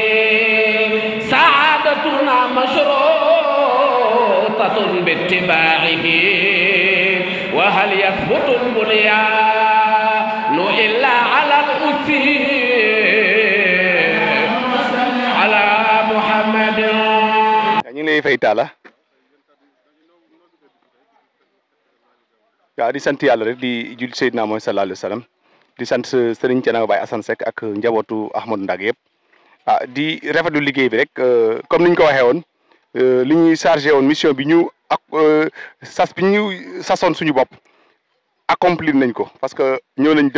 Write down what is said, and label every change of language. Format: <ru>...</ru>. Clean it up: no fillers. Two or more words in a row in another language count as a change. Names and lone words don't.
<ar>سعادتنا مشروطة باتباعه وهل يثبت البنيان إلا على الأسير على محمد</ar> <wo>ñu lay fay taala waaw di sant yàlla rek di jul Seydina Muhammad</wo> <ar>صلى الله عليه وسلم</ar> <wo>di sant Serigne Thiénaba Baye Assane Seck ak njabootu Ahmadou Ndak yëpp di rafetlu liggéey bi rek comme niñ ko waxee woon li ñuy chargé woon mission bi ñu ak bi ñu sasoon suñu bopp accomplir nañ ko parce que ñëw nañ</wo>